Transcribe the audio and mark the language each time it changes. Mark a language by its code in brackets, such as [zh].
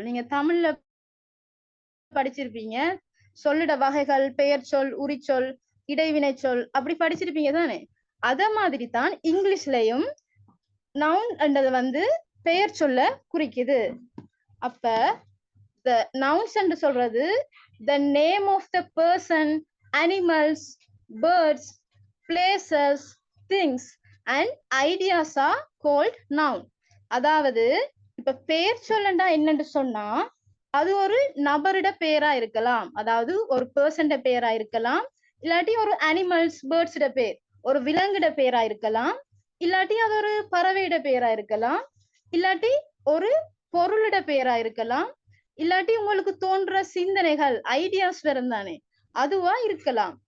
[ta] நீங்க தமிழ்ல படிச்சிருப்பீங்க, சொல்லிட வகைகள், பெயர் சொல், உரிச்சொல், இடைவினை சொல், அப்படி படிச்சிருப்பீங்க தானே? அத மாதிரி தான் இங்கிலீஷ்லயும் நவுன் என்றது வந்து பெயர் சொல்ல குறிக்குது. அப்ப [en] the nouns [ta] என்று சொல்றது [en] the name of the person, animals, birds, places, things and ideas are called noun. [ta] அதாவது இப்ப பெயர் சொல்லண்டா என்னன்னு சொன்னா அது ஒரு நபரிட பெயரா இருக்கலாம், அதாவது ஒரு பர்சன்ட பெயரா இருக்கலாம், இல்லாட்டி ஒரு அனிமல்ஸ் பேர்ட்ஸிட பேர், ஒரு விலங்கிட பெயரா இருக்கலாம், இல்லாட்டி அது ஒரு பறவையிட பெயரா இருக்கலாம், இல்லாட்டி ஒரு பொருளிட பெயரா இருக்கலாம், இல்லாட்டி உங்களுக்கு தோன்ற சிந்தனைகள் ஐடியாஸ் வரும் தானே அதுவா இருக்கலாம்.